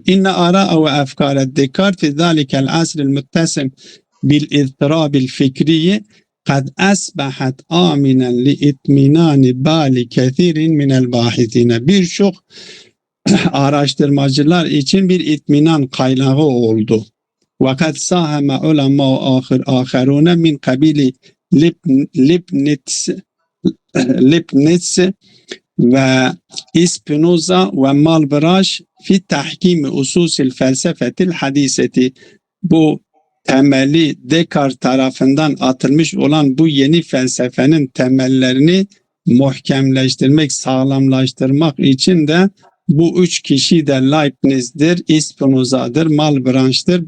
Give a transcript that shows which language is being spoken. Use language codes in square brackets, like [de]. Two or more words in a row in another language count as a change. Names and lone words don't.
[ar] إن آراء وأفكار Descartes في ذلك العصر المتسم بالاضطراب الفكري قد أصبحت آمنا لاطمئنان بال كثير من الباحثين. [tr] Birçok araştırmacılar için bir itminan kaynağı oldu. [ar] وَقَدْ سَاهَمَ عُلَمَاءُ آخَرُونَ مِنْ قَبِيلِ Leibniz ve İspinoza ve Malebranche fi tahkimi ususil felsefetil hadiseti. [tr] Bu temeli Descartes tarafından atılmış olan bu yeni felsefenin temellerini muhkemleştirmek, sağlamlaştırmak için de bu üç kişi de Leibniz'dir, Spinoza'dır, Malebranche'dir.